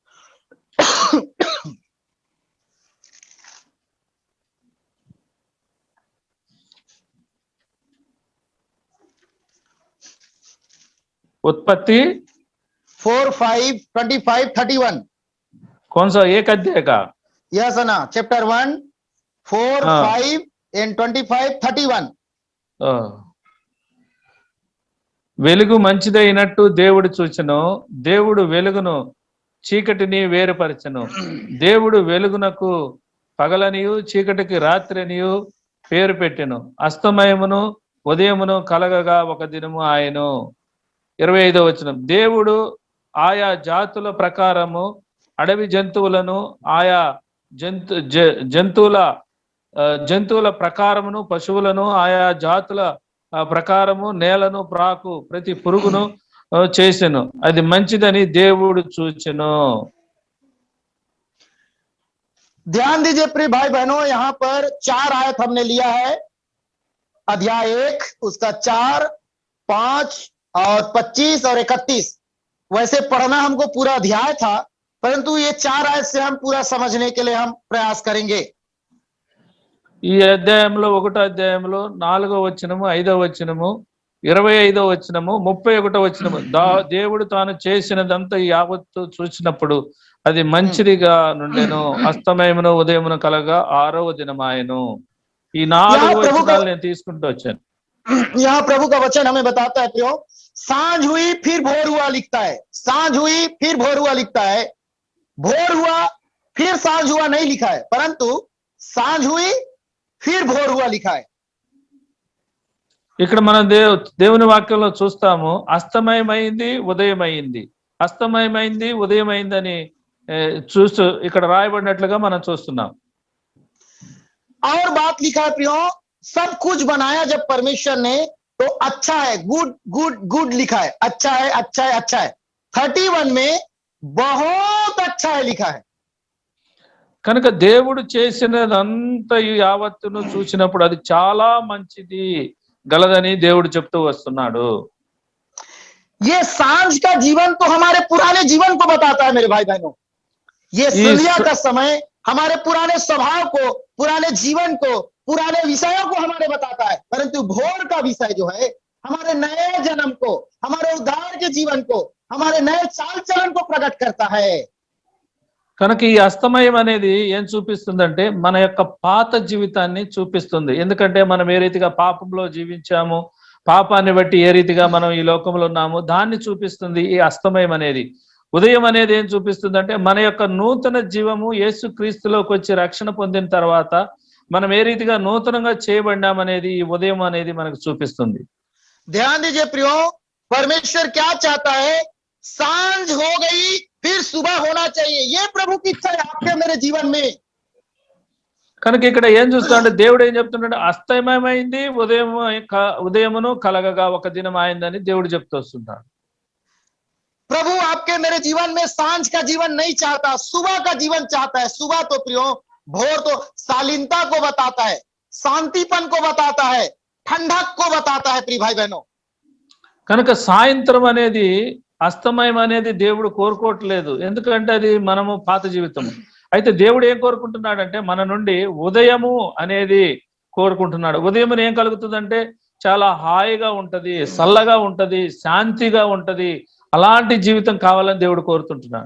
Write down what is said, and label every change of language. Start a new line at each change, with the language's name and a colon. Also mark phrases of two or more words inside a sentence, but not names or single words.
Hindi: उत्पत्ति 4, 5, 25, 31। कौन सा? एक अध्याय का? यस ना, चैप्टर 1, 4, 5 and 25, 31।
Telugu: వెలుగు మంచిదైనట్టు దేవుడు చూచెను, దేవుడు వెలుగును చీకటిని వేరుపరచెను. దేవుడు వెలుగునకు పగలనియు చీకటికి రాత్రినియు పేరు పెట్టెను. అస్తమయమును ఉదయమును కలగగా ఒక దినము ఆయను. 25వ వచనం. దేవుడు ఆయా జాతుల ప్రకారము అడవి జంతువులను, ఆయా జంతువుల ప్రకారమును, పశువులను, ఆయా జాతుల ప్రకారము నేలను, ప్రాకు, ప్రతి పురుగును చేసెను. అది మంచిదని దేవుడు చూచెను.
Hindi: ध्यान दीजिए प्रिय भाई बहनों, यहाँ पर 4 आयत हमने लिया है। अध्याय 1 उसका 4, 5 और 25 और 31। वैसे पढ़ना हमको पूरा अध्याय था, परंतु ये 4 आयत से हम पूरा समझने के लिए हम प्रयास करेंगे।
Telugu: ఈ అధ్యాయంలో 1వ అధ్యాయంలో 4వ వచనము, 5వ వచనము, 25వ వచనము, 31వ వచనము దేవుడు తాను చేసినదంతా యావత్తు చూసినప్పుడు అది మంచిదిగా నుండెను. అస్తమయమును ఉదయమును కలగా 6వ దినమాయెను. ఈ 4 వచనాలు నేను తీసుకుంటూ వచ్చాను.
Hindi: यहाँ प्रभु का वचन हमें बताता है प्रियो, सांझ हुई फिर भोर हुआ लिखता है, सांझ हुई फिर भोर हुआ लिखता है, भोर हुआ फिर सांझ हुआ नहीं लिखा है, परंतु सांझ हुई फिर भोर हुआ लिखा है।
Telugu: ఇక్కడ మనం దేవుని వాక్యంలో చూస్తాము, అస్తమయమైంది ఉదయమైంది, అస్తమయమైంది ఉదయమైందని చూస్తూ ఇక్కడ రాయబడినట్లుగా మనం చూస్తున్నాం.
Hindi: और बात लिखा है प्रियो, सब कुछ बनाया जब परमेश्वर ने तो अच्छा है,
English: good good good
Hindi: लिखा है, अच्छा है अच्छा है अच्छा है। 31 में बहुत अच्छा है लिखा है।
Telugu: కనుక దేవుడు చేసినదంతా యావత్తును చూసినప్పుడు అది చాలా మంచిది గలదని దేవుడు చెప్తూ వస్తున్నాడు.
Hindi: ये सांझ का जीवन तो हमारे पुराने जीवन को बताता है मेरे भाई बहनों। ये संध्या का समय हमारे पुराने स्वभाव को, पुराने जीवन को, पुराने विषयों को हमारे बताता है, परंतु भोर का विषय जो है हमारे नए जन्म को, हमारे उद्धार के जीवन को, हमारे नए चाल चलन को प्रकट करता है।
Telugu: కనుక ఈ అస్తమయం అనేది ఏం చూపిస్తుందంటే మన యొక్క పాత జీవితాన్ని చూపిస్తుంది. ఎందుకంటే మనం ఏ రీతిగా పాపంలో జీవించాము, పాపాన్ని బట్టి ఏ రీతిగా మనం ఈ లోకంలో ఉన్నాము, దాన్ని చూపిస్తుంది ఈ అస్తమయం అనేది. ఉదయం అనేది ఏం చూపిస్తుందంటే మన యొక్క నూతన జీవము, యేసు క్రీస్తులోకి వచ్చి రక్షణ పొందిన తర్వాత మనం ఏ రీతిగా నూతనంగా చేయబడ్డామనేది ఈ ఉదయం అనేది మనకు చూపిస్తుంది.
Hindi: ध्यान दीजिए प्रियो, परमेश्वर क्या चाहता है? सांझ हो गई फिर सुबह होना चाहिए, ये प्रभु की इच्छा है आपके मेरे जीवन में।
Telugu: కనుక ఇక్కడ ఏం చూస్తామంటే దేవుడు ఏం చెప్తున్నాడు? అస్తమయమైంది ఉదయమును కలగగా ఒక దినం అయిందని దేవుడు చెప్తూ వస్తున్నాడు.
Hindi: प्रभु आपके मेरे जीवन में सांझ का जीवन नहीं चाहता, सुबह का जीवन चाहता है। सुबह तो प्रियो, भोर तो शालीनता को बताता है, शांतिपन को बताता है, ठंडक को बताता है प्रिय भाई बहनों।
Telugu: కనుక సాయంత్రం అనేది, అస్తమయం అనేది దేవుడు కోరుకోవట్లేదు, ఎందుకంటే అది మనము పాత జీవితము. అయితే దేవుడు ఏం కోరుకుంటున్నాడంటే మన నుండి ఉదయము అనేది కోరుకుంటున్నాడు. ఉదయం ఏం కలుగుతుందంటే చాలా హాయిగా ఉంటది, చల్లగా ఉంటది, శాంతిగా ఉంటది, అలాంటి జీవితం కావాలని దేవుడు కోరుతుంటున్నాడు.